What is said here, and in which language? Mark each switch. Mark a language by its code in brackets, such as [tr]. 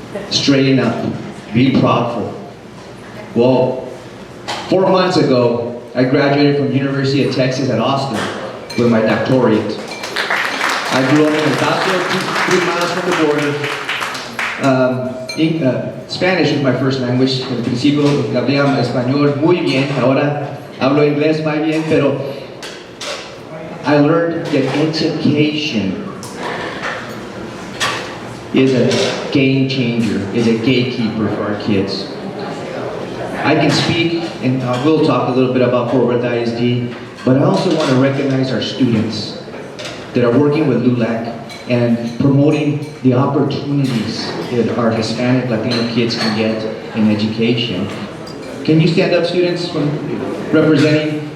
[en] Straighten up, be proudful. Well, 4 months ago, I graduated from University of Texas at Austin with my doctorate. I grew up in El Paso, 3 miles from the border. Spanish is my first language. [es] En principio hablaba español muy bien, ahora hablo inglés muy bien, pero [en] I learned that education is a game changer, is a gatekeeper for our kids. I can speak, and I will talk a little bit about Fort Worth ISD, but I also want to recognize our students that are working with LULAC and promoting the opportunities that our Hispanic, Latino kids can get in education. Can you stand up, students, from representing